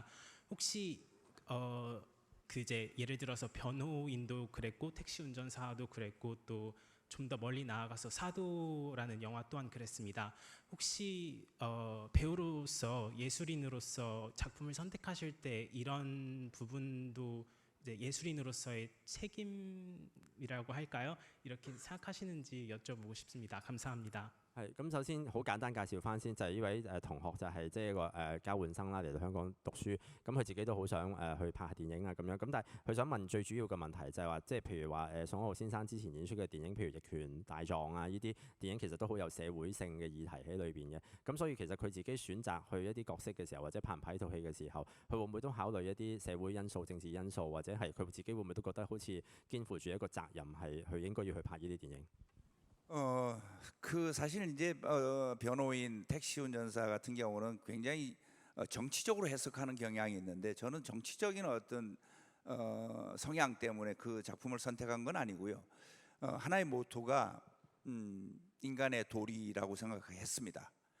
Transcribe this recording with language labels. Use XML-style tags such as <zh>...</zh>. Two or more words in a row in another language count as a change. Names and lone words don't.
<ko>혹시 그 이제 예를 들어서 변호인도 그랬고 택시 운전사도 그랬고 또 좀 더 멀리 나아가서 사도라는 영화 또한 그랬습니다. 혹시 배우로서 예술인으로서 작품을 선택하실 때 이런 부분도 이제 예술인으로서의 책임이라고 할까요? 이렇게 생각하시는지 여쭤보고 싶습니다. 감사합니다.</ko> <yue>係咁，首先好簡單介紹翻先，就係呢位同學就係即係一個交換生啦，嚟到香港讀書。咁佢自己都好想去拍下電影啊咁樣。咁但係佢想問最主要嘅問題就係話，即係譬如話宋安浩先生之前演出嘅電影，譬如《逆權大狀》啊，呢啲電影其實都好有社會性嘅議題喺裏邊嘅。咁所以其實佢自己選擇去一啲角色嘅時候，或者拍唔拍呢套戲嘅時候，佢會唔會都考慮一啲社會因素、政治因素，或者係佢自己會唔會都覺得好似肩負住一個責任係佢應該要去拍呢啲電影？</yue> <ko>사실 이제 변호인, 택시 운전사 같은 경우는 굉장히 정치적으로 해석하는 경향이 있는데 저는 정치적인 어떤 성향 때문에 그 작품을 선택한 건 아니고요. 하나의 모토가 인간의 도리라고 생각했습니다.</ko>